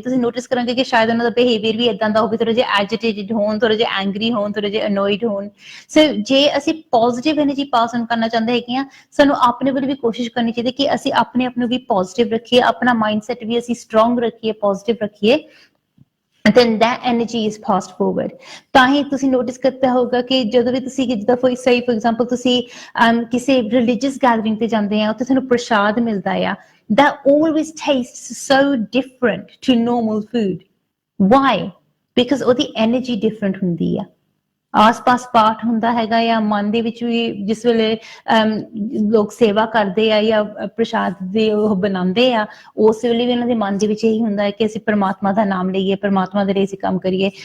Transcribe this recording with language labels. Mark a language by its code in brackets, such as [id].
[pa] ਤੁਸੀਂ ਨੋਟਿਸ ਕਰਾਂਗੇ ਕਿ ਸ਼ਾਇਦ ਉਹਨਾਂ ਦਾ ਬਿਹੇਵੀਅਰ ਵੀ ਇਦਾਂ ਦਾ ਹੋਵੇ, ਥੋੜਾ ਜਿਹਾ ਐਜੀਟੇਟਿਡ ਹੋਣ, ਥੋੜਾ ਜਿਹਾ ਐਂਗਰੀ ਹੋਣ, ਥੋੜਾ ਜਿਹਾ ਅਨੋਇਡ ਹੋਣ. ਸੋ ਜੇ ਅਸੀਂ ਪੋਜ਼ਿਟਿਵ ਐਨਰਜੀ ਪਾਸ ਔਨ ਕਰਨਾ ਚਾਹੁੰਦੇ ਹੈਗੇ ਆ, ਸਾਨੂੰ ਆਪਣੇ ਵੱਲ ਵੀ ਕੋਸ਼ਿਸ਼ ਕਰਨੀ ਚਾਹੀਦੀ ਕਿ ਅਸੀਂ ਆਪਣੇ ਆਪ ਨੂੰ ਵੀ ਪੋਜ਼ਿਟਿਵ ਰੱਖੀਏ, ਆਪਣਾ ਮਾਈਂਡਸੈਟ ਵੀ ਅਸੀਂ ਸਟਰੋਂਗ ਰੱਖੀਏ, ਪੋਜ਼ਿਟਿਵ ਰੱਖੀਏ. [en] And then that energy is passed forward. [pa] ਤਾਂ ਹੀ ਤੁਸੀਂ ਨੋਟਿਸ ਕੀਤਾ ਹੋਊਗਾ ਕਿ ਜਦੋਂ ਵੀ ਤੁਸੀਂ ਜਿੱਦਾਂ for example ਤੁਸੀਂ ਕਿਸੇ religious gathering ਤੇ ਜਾਂਦੇ ਆ, ਉੱਥੇ ਤੁਹਾਨੂੰ ਪ੍ਰਸ਼ਾਦ ਮਿਲਦਾ ਆ, [en] that always tastes so different to normal food. Why? [pa] Because ਉਹਦੀ energy different ਹੁੰਦੀ ਆ. ਆਸ-ਪਾਸ ਪਾਠ ਹੁੰਦਾ ਹੈਗਾ ਆ, ਮਨ ਦੇ ਵਿੱਚ ਵੀ ਜਿਸ ਵੇਲੇ ਲੋਕ ਸੇਵਾ ਕਰਦੇ ਆ ਜਾਂ ਪ੍ਰਸ਼ਾਦ ਦੇ ਉਹ ਬਣਾਉਂਦੇ ਆ, ਉਸ ਵੇਲੇ ਵੀ ਉਹਨਾਂ ਦੇ ਮਨ ਦੇ ਵਿੱਚ ਇਹੀ ਹੁੰਦਾ ਹੈ ਕਿ ਅਸੀਂ ਪਰਮਾਤਮਾ ਦਾ ਨਾਮ ਲਈਏ, ਪਰਮਾਤਮਾ ਦੇ ਲਈ ਅਸੀਂ ਕੰਮ ਕਰੀਏ.